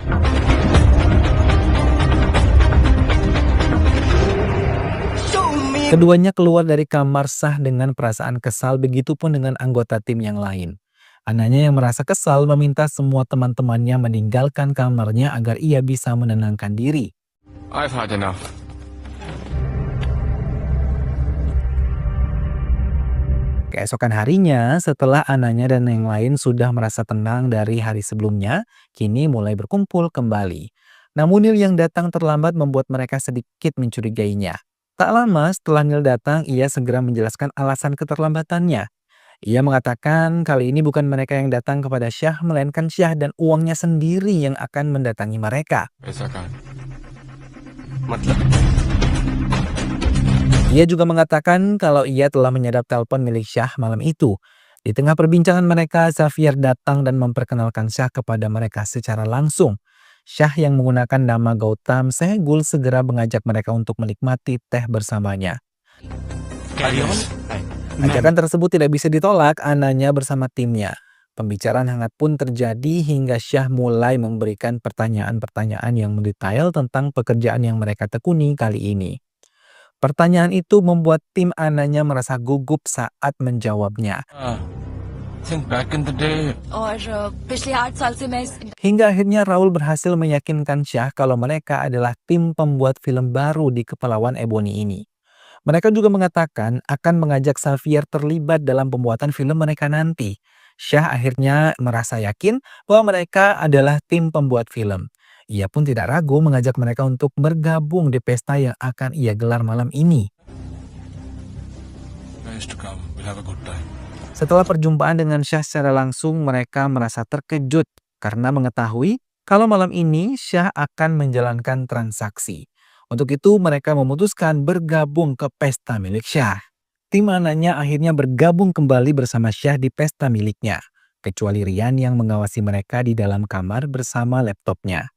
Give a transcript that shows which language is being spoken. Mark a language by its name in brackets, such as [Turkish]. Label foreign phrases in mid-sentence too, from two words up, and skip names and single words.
[Indonesian] Keduanya keluar dari kamar Syah dengan perasaan kesal, begitupun dengan anggota tim yang lain. Ananya yang merasa kesal meminta semua teman-temannya meninggalkan kamarnya agar ia bisa menenangkan diri. [English] I've had enough. [Indonesian] Keesokan harinya, setelah Ananya dan yang lain sudah merasa tenang dari hari sebelumnya, kini mulai berkumpul kembali. Namun Neil yang datang terlambat membuat mereka sedikit mencurigainya. Tak lama setelah Neil datang, ia segera menjelaskan alasan keterlambatannya. Ia mengatakan kali ini bukan mereka yang datang kepada Syah, melainkan Syah dan uangnya sendiri yang akan mendatangi mereka. [Hindi] ऐसा कहा मतलब [Indonesian] Ia juga mengatakan kalau ia telah menyadap telepon milik Syah malam itu. Di tengah perbincangan mereka, Xavier datang dan memperkenalkan Syah kepada mereka secara langsung. Syah yang menggunakan nama Gautam Sehgul segera mengajak mereka untuk menikmati teh bersamanya. Ajakan tersebut tidak bisa ditolak Ananya bersama timnya. Pembicaraan hangat pun terjadi hingga Syah mulai memberikan pertanyaan-pertanyaan yang mendetail tentang pekerjaan yang mereka tekuni kali ini. Pertanyaan itu membuat tim Ananya merasa gugup saat menjawabnya. [English] think back in the day [Hindi] और पिछले 8 साल से मैं इस [Indonesian] Hingga akhirnya Raul berhasil meyakinkan Syah kalau mereka adalah tim pembuat film baru di Kepulauan Ebony ini. Mereka juga mengatakan akan mengajak Xavier terlibat dalam pembuatan film mereka nanti. Syah akhirnya merasa yakin bahwa mereka adalah tim pembuat film. Ia pun tidak ragu mengajak mereka untuk bergabung di pesta yang akan ia gelar malam ini. [English] nice to come. We'll have a good time. [Indonesian] Setelah perjumpaan dengan Syah secara langsung, mereka merasa terkejut karena mengetahui kalau malam ini Syah akan menjalankan transaksi. Untuk itu mereka memutuskan bergabung ke pesta milik Syah. Tim Ananya akhirnya bergabung kembali bersama Syah di pesta miliknya, kecuali Rian yang mengawasi mereka di dalam kamar bersama laptopnya.